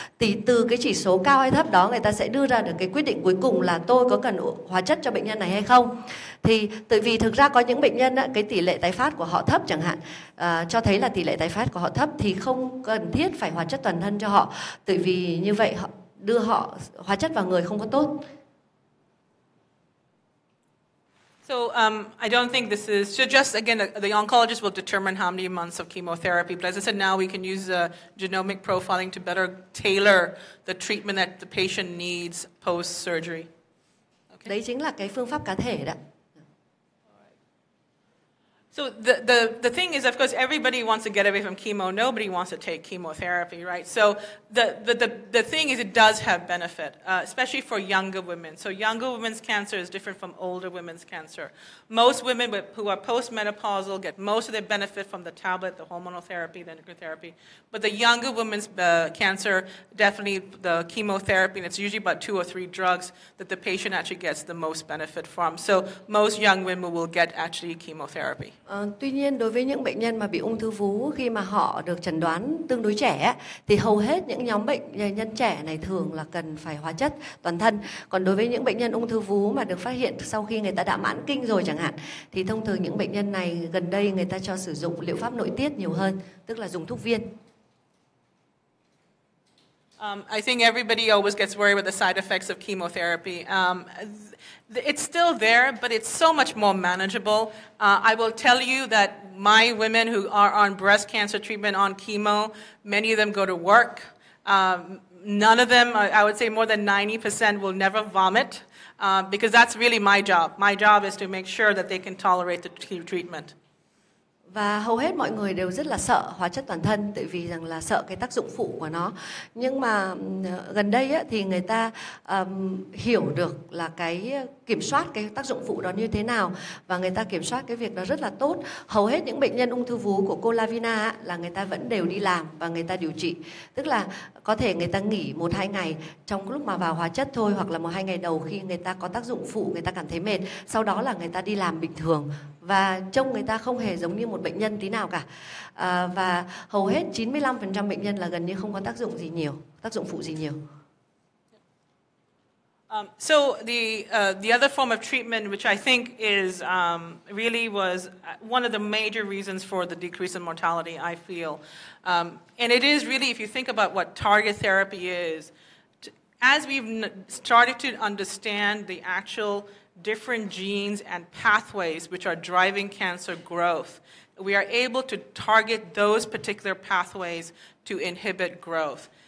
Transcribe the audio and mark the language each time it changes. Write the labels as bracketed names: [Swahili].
[Vietnamese] Thì từ cái chỉ số cao hay thấp đó, người ta sẽ đưa ra được cái quyết định cuối cùng là tôi có cần hóa chất cho bệnh nhân này hay không. Thì tại vì thực ra có những bệnh nhân cái tỷ lệ tái phát của họ thấp chẳng hạn, cho thấy là tỷ lệ tái phát của họ thấp thì không cần thiết phải hóa chất toàn thân cho họ, tại vì như vậy họ đưa họ hóa chất vào người không có tốt. [English] So I don't think this is, so just again, the oncologist will determine how many months of chemotherapy, but as I said, now we can use genomic profiling to better tailor the treatment that the patient needs post-surgery. Okay. [Vietnamese] Đấy chính là cái phương pháp cá thể đó. [English] So the thing is, of course, everybody wants to get away from chemo. Nobody wants to take chemotherapy, right? So the thing is, it does have benefit, especially for younger women. So younger women's cancer is different from older women's cancer. Most women who are postmenopausal get most of their benefit from the tablet, the hormonal therapy, the endocrine therapy. But the younger women's cancer, definitely the chemotherapy, and it's usually about 2 or 3 drugs that the patient actually gets the most benefit from. So most young women will get actually chemotherapy. [Vietnamese] Tuy nhiên đối với những bệnh nhân mà bị ung thư vú khi mà họ được chẩn đoán tương đối trẻ thì hầu hết những nhóm bệnh nhân trẻ này thường là cần phải hóa chất toàn thân. Còn đối với những bệnh nhân ung thư vú mà được phát hiện sau khi người ta đã mãn kinh rồi chẳng hạn thì thông thường những bệnh nhân này gần đây người ta cho sử dụng liệu pháp nội tiết nhiều hơn, tức là dùng thuốc viên. [English] I think everybody always gets worried with the side effects of chemotherapy. It's still there, but it's so much more manageable. I will tell you that my women who are on breast cancer treatment on chemo, many of them go to work. None of them, I would say more than 90% will never vomit because that's really my job. My job is to make sure that they can tolerate the treatment. [Vietnamese] Và hầu hết mọi người đều rất là sợ hóa chất toàn thân, tại vì rằng là sợ cái tác dụng phụ của nó. Nhưng mà gần đây á, thì người ta hiểu được là cái kiểm soát cái tác dụng phụ đó như thế nào, và người ta kiểm soát cái việc đó rất là tốt. Hầu hết những bệnh nhân ung thư vú của cô Lavina á, là người ta vẫn đều đi làm và người ta điều trị. Tức là có thể người ta nghỉ 1-2 ngày trong lúc mà vào hóa chất thôi, hoặc là 1-2 ngày đầu khi người ta có tác dụng phụ, người ta cảm thấy mệt. Sau đó là người ta đi làm bình thường và trông người ta không hề giống như một bệnh nhân tí nào cả. Và hầu hết 95% bệnh nhân là gần như không có tác dụng gì nhiều, tác dụng phụ gì nhiều. [English] So the other form of treatment, which I think is really was one of the major reasons for the decrease in mortality, I feel, and it is really, if you think about what target therapy is, as we've started to understand the actual different genes and pathways which are driving cancer growth, we are able to target those particular pathways to inhibit growth.